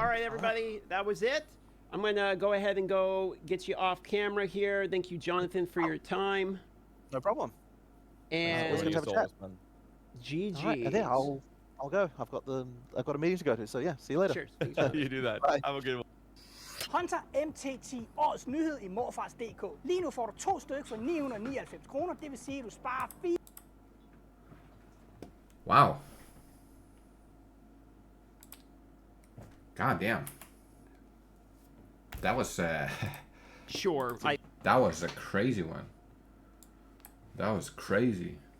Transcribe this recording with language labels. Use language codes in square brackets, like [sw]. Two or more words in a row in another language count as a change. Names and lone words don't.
[en] All right, everybody, that was it. I'm gonna go ahead and go get you off camera here. Thank you, Jonathan, for your time. No problem. And let's have a chat. GG. Right, and then I'll go. I've got a meeting to go to. So yeah, see you later. Cheers. You do that. Bye. Have a good one. [da] Hunter MT10 årets nyhed i morfars.dk. Lige nu får du 2 stykker for 999 kroner. Det vil sige, at du sparer 4. [en] Wow. God damn. That was Sure. That was a crazy one. That was crazy.